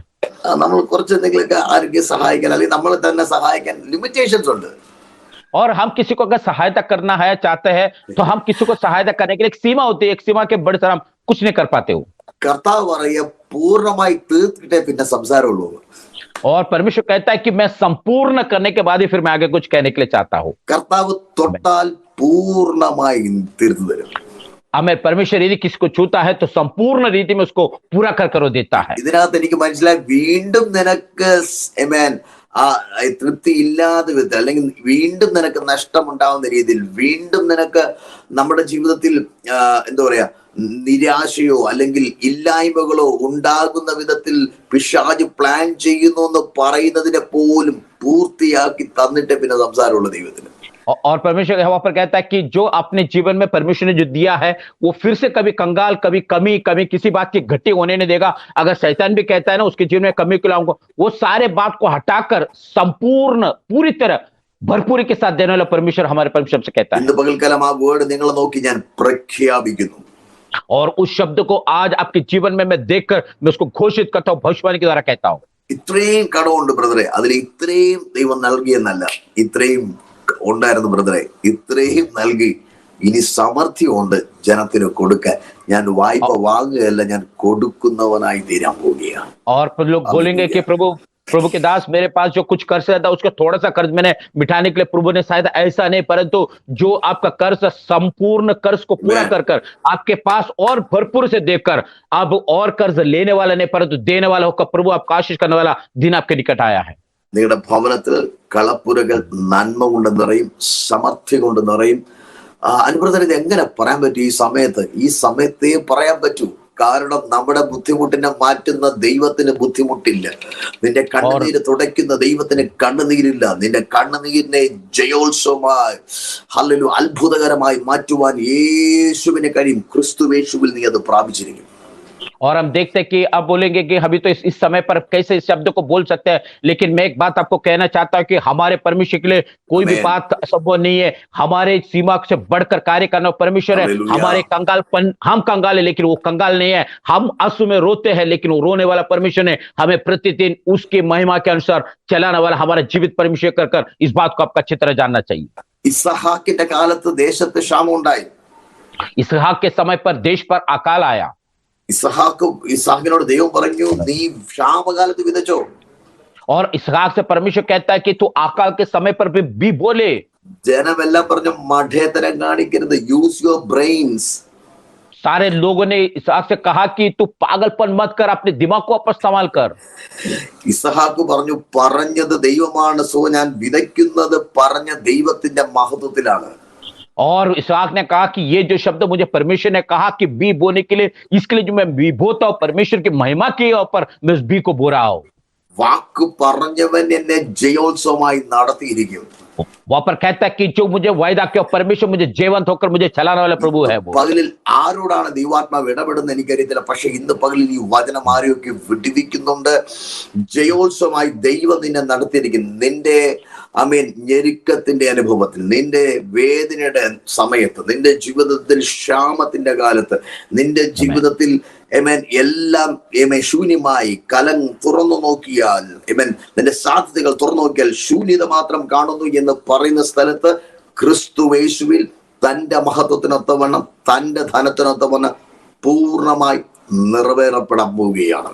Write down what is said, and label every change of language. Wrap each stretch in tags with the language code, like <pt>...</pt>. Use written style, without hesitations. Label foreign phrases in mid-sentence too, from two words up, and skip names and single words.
<ml>നമ്മൾ കുറച്ച് എന്തെങ്കിലുമൊക്കെ ആരെങ്കിലും സഹായിക്കാൻ, അല്ലെങ്കിൽ നമ്മൾ തന്നെ സഹായിക്കാൻ ലിമിറ്റേഷൻസ് ഉണ്ട്.</ml> <hi>और हम किसी को अगर सहायता करना है चाहते हैं तो हम किसी को सहायता करने के लिए एक सीमा होती है, एक सीमा के बड़े सर हम कुछ नहीं कर पाते हो।</hi> <ml>കർത്താവ് പറയുക പൂർണ്ണമായി തീർത്തിട്ടേ പിന്നെ സംസാരമുള്ളൂ.</ml> <hi>और परमेश्वर कहता है कि मैं संपूर्ण करने के बाद ही फिर मैं आगे कुछ कहने के लिए चाहता हूं।</hi> <ml>കർത്താവ് തൊട്ടാൽ പൂർണ്ണമായി തീർത്തു തരും.</ml> <hi>हमें परमेश्वर यदि किसी को छूता है तो संपूर्ण रीति में उसको पूरा कर वो देता है।</hi> <ml>ഇതിനകത്ത് എനിക്ക് മനസ്സിലായി, വീണ്ടും നിനക്ക് തൃപ്തി ഇല്ലാതെ വിധത്തിൽ, അല്ലെങ്കിൽ വീണ്ടും നിനക്ക് നഷ്ടമുണ്ടാവുന്ന രീതിയിൽ, വീണ്ടും നിനക്ക് നമ്മുടെ ജീവിതത്തിൽ എന്താ പറയാ നിരാശയോ അല്ലെങ്കിൽ ഇല്ലായ്മകളോ ഉണ്ടാകുന്ന വിധത്തിൽ പിശാച് പ്ലാൻ ചെയ്യുന്നു എന്ന് പറയുന്നതിനെ പോലും പൂർത്തിയാക്കി തന്നിട്ട് പിന്നെ സംസാരമുള്ള ദൈവത്തിന്.</ml> <hi>और परमेश्वर वहां पर कहता है कि जो अपने जीवन में परमेश्वर ने जो दिया है वो फिर से कभी कंगाल, कभी कमी किसी बात की घटी होने नहीं देगा। अगर शैतान भी कहता है ना उसके जीवन में कमी को लाऊंगा, वो सारे बात को हटाकर संपूर्ण पूरी तरह भरपूरी के साथ देने वाला परमेश्वर हमारे परमेश्वर से कहता है।</hi> <ml>ഇന്ന് പകൽക്കാലം ആ വേർഡ് നിങ്ങൾ നോക്കി ഞാൻ പ്രഖ്യാപിക്കുന്നു.</ml> <hi>और उस शब्द को आज आपके जीवन में मैं देखकर मैं उसको घोषित करता हूँ, भविष्यवाणी के द्वारा कहता हूँ।</hi> <ml>ഇത്രയും കടമുണ്ട് ബ്രദറെ, അതിൽ ഇത്രയും ദൈവം നൽകിയെന്നല്ല, ഇത്രയും ഉണ്ടായിരുന്നു ബ്രദറെ, ഇത്രയും നൽകി, ഇനി സമർത്ഥ്യമുണ്ട് ജനത്തിന് കൊടുക്കാൻ. ഞാൻ വായ്പ വാങ്ങുകയല്ല, ഞാൻ കൊടുക്കുന്നവനായി തീരാൻ പോവുകയാണ്.</ml> <hi>और लोग बोलेंगे कि प्रभु के दास, मेरे पास जो कुछ कर्ज था उसका थोड़ा सा कर्ज मैंने मिटाने के लिए प्रभु ने शायद ऐसा नहीं, परंतु जो आपका कर्ज, संपूर्ण कर्ज को पूरा कर आपके पास और भरपूर से देकर अब और कर्ज लेने वाला नहीं परंतु देने वाला होकर प्रभु आपका आशीष करने वाला दिन आपके निकट आया है।</hi> <ml>നിങ്ങളുടെ ഭവനത്തിൽ കളപ്പുരകൾ നന്മ കൊണ്ട് നിറയും, സമർത്ഥ്യം കൊണ്ട് നിറയും. അനുബ്രദർ, ഇത് എങ്ങനെ പറയാൻ പറ്റും? ഈ സമയത്തേ പറയാൻ പറ്റൂ. കാരണം നമ്മുടെ ബുദ്ധിമുട്ടിനെ മാറ്റുന്ന ദൈവത്തിന് ബുദ്ധിമുട്ടില്ല. നിന്റെ കണ്ണുനീര് തുടയ്ക്കുന്ന ദൈവത്തിന് കണ്ണുനീരില്ല. നിന്റെ കണ്ണുനീരിനെ ജയോത്സവമായി, ഹല്ലേലൂയ, അത്ഭുതകരമായി മാറ്റുവാൻ യേശുവിന് കഴിയും. ക്രിസ്തു യേശുവിൽ നീ അത് പ്രാപിച്ചിരിക്കും.</ml> <hi>और हम देखते हैं कि अब बोलेंगे कि अभी तो इस समय पर कैसे इस शब्द को बोल सकते हैं, लेकिन मैं एक बात आपको कहना चाहता हूं कि हमारे परमेश्वर के लिए कोई भी आमेन। बात असंभव नहीं है। हमारे सीमा से बढ़कर कार्य करना परमेश्वर है। हालेलुया। हमारे कंगालपन, हम कंगाल है लेकिन वो कंगाल नहीं है। हम आंसू में रोते हैं लेकिन वो रोने वाला परमेश्वर है। हमें प्रतिदिन उसकी महिमा के अनुसार चलाने वाला हमारा जीवित परमेश्वर कर कर इस बात को आपका अच्छी तरह जानना चाहिए।</hi> <ml>ഇസ്ഹാക്കിന്റെ കാലത്ത് ദേശത്ത് ക്ഷാമം ഉണ്ടായി.</ml> <hi>इसहाक के समय पर देश पर अकाल आया</hi> <ml>ഇസ്ഹാക്കിനോട് ദൈവം പറഞ്ഞു, നീ ക്ഷാമകാലത്ത് വിതച്ചോ.</ml> <hi>और इसहाक से परमेश्वर कहता है कि तू अकाल के समय पर भी बोले।</hi> <ml>ജനമെല്ലാം പറഞ്ഞു, മഠേത്തരം കാണിക്കരുത്,</ml> <en>use your brains.</en> <hi>सारे लोगों ने इसहाक से कहा कि तू पागलपन मत कर, अपने दिमाग को वापस इस्तेमाल कर।</hi> <ml>ഇസ്ഹാക്ക് പറഞ്ഞു, പറഞ്ഞത് ദൈവമാണ്, സോ ഞാൻ വിതയ്ക്കുന്നത് പറഞ്ഞ ദൈവത്തിന്റെ മഹത്വത്തിലാണ്.</ml> <hi>और इसहाक ने कहा कि ये जो शब्द मुझे परमेश्वर ने कहा कि बी बोने के लिए, इसके लिए जो मैं बी बोता हूं, परमेश्वर की महिमा के ऊपर मैं उस बी को बो रहा हूं।</hi> <ml>വാക്ക് പറഞ്ഞവൻ എന്നെ ജയോത്സവമായി നടത്തിയിരിക്കും.</ml> <hi>वहां पर कहता है कि जो मुझे वायदा किया परमेश्वर मुझे जीवंत होकर मुझे चलाने वाला प्रभु है वो।</hi> <ml>പകലിൽ ആരോടാണ് ദൈവാത്മാവ് ഇടപെടുന്നത് എനിക്കറിയത്തില്ല. പക്ഷെ ഇന്ന് പകലിൽ ഈ വചനം ആരെയൊക്കെ വിടുവിക്കുന്നുണ്ട്. ജയോത്സവമായി ദൈവം നിന്നെ നടത്തിയിരിക്കുന്നു. നിന്റെ ഞെരുക്കത്തിന്റെ അനുഭവത്തിൽ, നിന്റെ വേദനയുടെ സമയത്ത്, നിന്റെ ജീവിതത്തിൽ ക്ഷാമത്തിന്റെ കാലത്ത്, നിന്റെ ജീവിതത്തിൽ എല്ലാം ശൂന്യമായി കലം തുറന്നു നോക്കിയാൽ, നിന്റെ സാധ്യതകൾ തുറന്നു നോക്കിയാൽ ശൂന്യത മാത്രം കാണുന്നു എന്ന് പറയുന്ന സ്ഥലത്ത് ക്രിസ്തുവേശുവിൽ തന്റെ മഹത്വത്തിനൊത്തവണ്ണം, തന്റെ ധനത്തിനൊത്തവണ്ണം പൂർണ്ണമായി നിറവേറപ്പെടാൻ പോവുകയാണ്.</ml>